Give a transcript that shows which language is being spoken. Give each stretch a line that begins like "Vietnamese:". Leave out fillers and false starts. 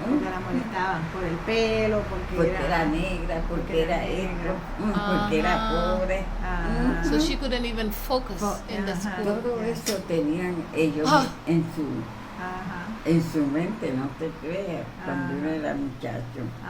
Spanish: la molestaban por el pelo, porque era negra, porque era esto, porque era pobre.
English: So she couldn't even focus in the school.
Spanish: Todo eso tenían ellos en su mente, no te creas, cuando uno era muchacho.